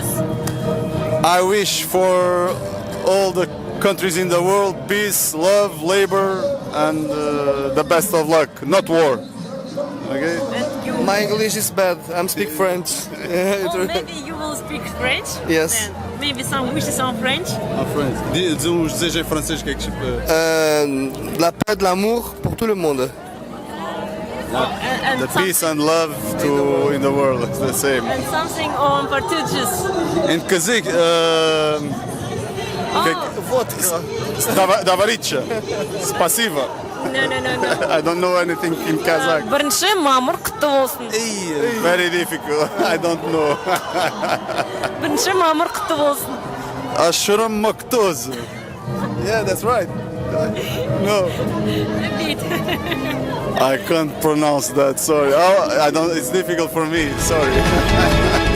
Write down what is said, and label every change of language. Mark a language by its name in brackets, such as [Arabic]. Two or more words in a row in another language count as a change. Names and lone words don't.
[English] I wish for all the countries in the world peace, love, labor, and the best of luck. Not war. Okay. My English is bad. I speak French. Oh, maybe you will speak French? Yes. Then maybe some wishes on French? En French. [Portuguese] Diz desejo em francês que é que tipo. [French] De la paix, de l'amour pour tout le monde. [English] And The peace and love in the world. It's the same. And something on Portuguese. In Kazakh, Vodka. [Russian] Давариша. Спасиба. [English] No. I don't know anything in Kazakh. [Kazakh] 1 мамыр құтты болсын. [English] Very difficult. I don't know. [Kazakh] 1 мамыр құтты болсын. Ashram Maktoz. [English] Yeah, that's right. No, Repeat. I can't pronounce that. Sorry. Oh, I don't. It's difficult for me. Sorry.